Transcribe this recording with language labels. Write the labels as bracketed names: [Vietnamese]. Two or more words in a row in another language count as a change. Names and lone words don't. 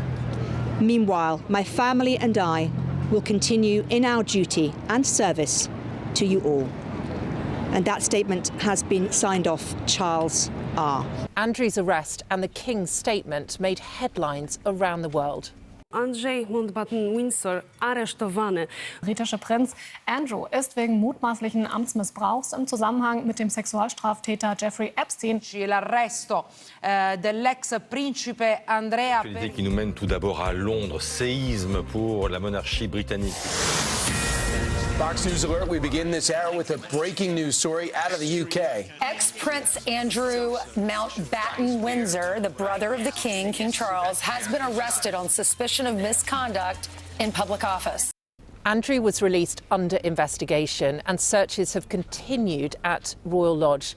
[English] Meanwhile, my family and I will continue in our duty and service to you all. And that statement has been signed off Charles R. Andrew's arrest and the King's statement made headlines around the world. [Polish] Andrew Mountbatten-Windsor aresztowany. [German] Britische Prinz Andrew ist wegen mutmaßlichen Amtsmissbrauchs im Zusammenhang mit dem Sexualstraftäter Jeffrey Epstein. [Italian] L'arresto dell'ex principe Andrea. [French] Qui nous mène tout d'abord à Londres, séisme pour la monarchie britannique. [English] Fox News Alert, we begin this hour with a breaking news story out of the UK. Ex-Prince Andrew Mountbatten-Windsor, the brother of the King, King Charles, has been arrested on suspicion of misconduct in public office. Andrew was released under investigation and searches have continued at Royal Lodge.